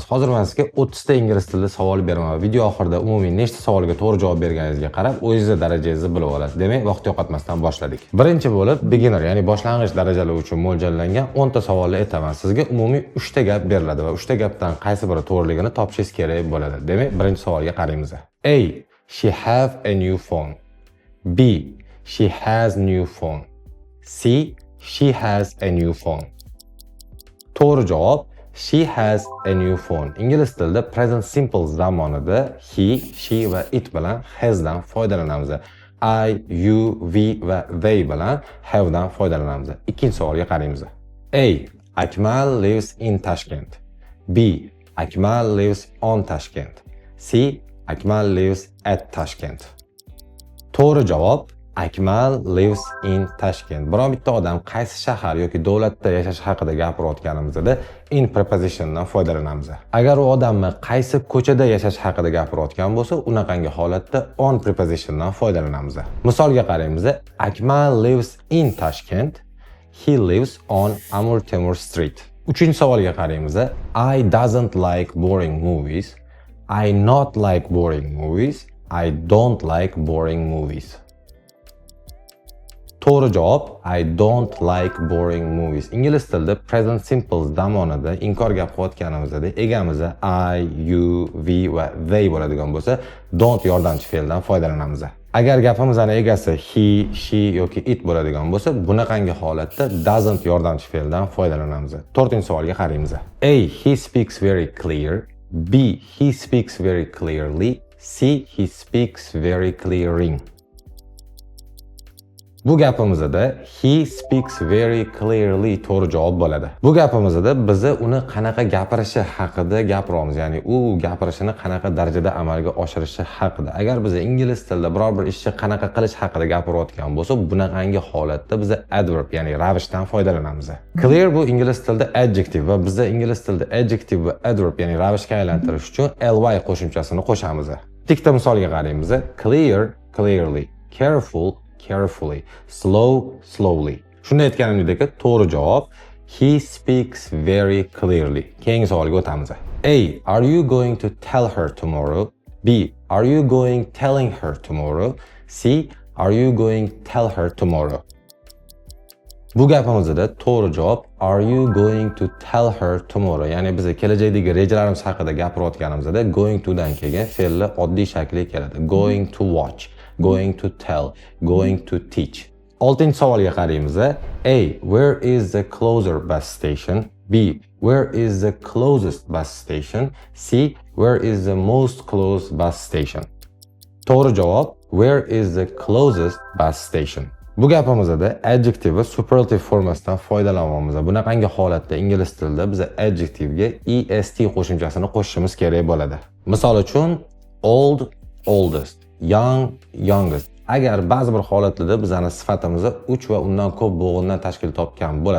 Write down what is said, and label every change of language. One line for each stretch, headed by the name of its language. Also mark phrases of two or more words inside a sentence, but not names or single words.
Uzbek: Hozir men sizga 30 ta ingliz tilida savol beraman. Video oxirida umumiy nechta savolga to'g'ri javob berganingizga qarab, o'zingiz darajangizni bilib olasiz. Demak, vaqt yo'qotmasdan boshladik. Birinchi bo'lib beginner, ya'ni boshlang'ich darajalar uchun mo'ljallangan 10 ta savolni aytaman. Sizga umumiy 3 ta gap beriladi va 3 ta gapdan qaysi biri to'g'riligini topishingiz kerak bo'ladi. Demak, birinchi savolga qaraymiz.
English: A. She have a new phone. B. She has new phone. C. She has a new phone.
Uzbek: To'g'ri javob
English: she has a new phone.
Uzbek: Ingliz tilida
English: present simple
Uzbek: zamonida
English: he, she
Uzbek: va it bilan has dan foydalanamiz.
English: I, you, we
Uzbek: va they bilan have dan foydalanamiz. Ikkinchi savolga qaraymiz.
English: A. Akmal lives in Tashkent. B. Akmal lives on Tashkent. C. Akmal lives at Tashkent.
Uzbek: To'g'ri javob
English: Akmal lives in Tashkent.
Uzbek: Biron bitta odam qaysi shahar yoki davlatda yashash haqida gapirayotganimizda
English: in prepositiondan
Uzbek: foydalanamiz. Agar u odamni qaysi ko'chada yashash haqida gapirayotgan bo'lsa, unaqangi holatda
English: on prepositiondan
Uzbek: foydalanamiz. Misolga qaraymiz.
English: Akmal lives in Tashkent. He lives on Amir Temur Street.
Uzbek: Uchinchi savolga qaraymiz.
English: I doesn't like boring movies. I not like boring movies. I don't like boring movies.
Uzbek: To'g'ri javob
English: I don't like boring movies.
Uzbek: Ingliz tilida
English: present simple
Uzbek: zamonida inkor gap qilayotganimizda egamiz
English: I, you, we
Uzbek: va they bo'ladigan bo'lsa, don't yordamchi fe'ldan foydalanamiz. Agar gapimizning egasi
English: he, she
Uzbek: yoki it bo'ladigan bo'lsa, bunaqangi holatda doesn't yordamchi fe'ldan foydalanamiz. 4-savolga qaraymiz.
English: A. He speaks very clear. B. He speaks very clearly. C. He speaks very clearing.
Uzbek: Bu gapimizda
English: he speaks very clearly
Uzbek: to'g'ri javob bo'ladi. Bu gapimizda biz uni qanaqa gapirishi haqida gapiramiz, ya'ni u gapirishini qanaqa darajada amalga oshirishi haqida. Agar biz ingliz tilida biror bir ishni qanaqa qilish haqida gapirayotgan bo'lsa, bunaqangi holatda biz adverb, ya'ni ravishdan foydalanamiz. Clear bu ingliz tilida adjective va biz ingliz tilida adjective va adverb, ya'ni ravishga aylantirish uchun ly qo'shimchasini qo'shamiz. Bitta misolga qaraymiz.
English: Clear, clearly. Careful, carefully. Slow, slowly.
Uzbek: Shunda aytganimdek, to'g'ri javob
English: he speaks very clearly.
Uzbek: Keyingi savolga o'tamiz.
English: A. Are you going to tell her tomorrow? B. Are you going telling her tomorrow? C. Are you going tell her tomorrow?
Uzbek: Bu gapimizda to'g'ri javob
English: are you going to tell her tomorrow?
Uzbek: Ya'ni biz kelajakdagi rejalarimiz haqida gapirayotganimizda
English: going to
Uzbek: dan kelgan fe'lni oddiy shakli keladi.
English: Going to watch, going to tell, going to teach.
Uzbek: 6-savolga qaraymiz.
English: A. Where is the closer bus station? B. Where is the closest bus station? C. Where is the most close bus station?
Uzbek: To'g'ri javob
English: where is the closest bus station.
Uzbek: Bu gapimizda adjective va superlative formasidan foydalanamiz. Bunaqangi holatda ingliz tilida biz adjectivega est qo'shimchasini qo'shishimiz kerak bo'ladi. Misol uchun
English: old, oldest, young, youngest.
Uzbek: Agar ba'zi bir holatlarda bizning sifatimiz 3 va undan ko'p bo'g'indan tashkil topgan bo'ladi.